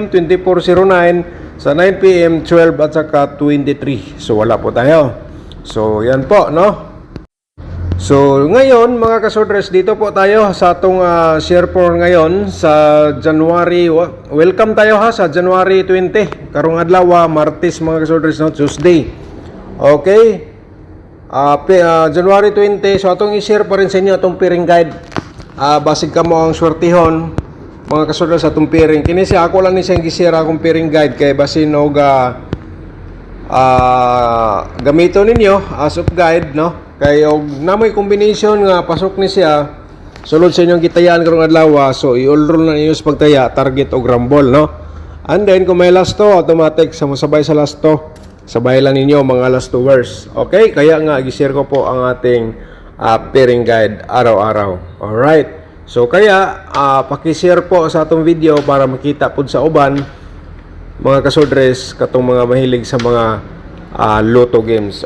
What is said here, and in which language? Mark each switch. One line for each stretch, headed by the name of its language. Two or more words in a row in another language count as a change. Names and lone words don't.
Filipino: 2409. Sa 9 p.m. 12 at saka 23. So wala po tayo. So yan po, no? So ngayon mga kasudres, dito po tayo sa atong share for ngayon sa January. Welcome tayo ha sa January 20.
Cebuano: Karong adlaw, Martes mga kasudres, no?
English: Tuesday. Okay?
Cebuano: January 20, so atong i-share pa rin sa inyo atong
English: pairing guide.
Cebuano: Basig ka mo ang swertihon mga kasudres sa atong pairing. Kini siya ako lang ni siyang i-share akong
English: pairing guide
Cebuano: kay basin og gamito ninyo
English: as of guide,
Cebuano: no? Kay og namoy combination nga pasok ni siya sulod sa inyong gitayaan karong adlaw, so i-all-roll na ninyo sa pagtaya target og rumble, no?
English: And then
Cebuano: kung may
English: last to,
Cebuano: automatic sa mosabay sa
English: last to,
Cebuano: sabay lang ninyo mga
English: last 2 hours.
Cebuano: Okay?
Filipino: Kaya nga, i-share ko po ang ating pairing guide araw-araw. Alright?
Cebuano: So, kaya, pakishare po sa atong video para makita po sa uban mga kasudres, katong mga mahilig sa mga
English: Lotto games.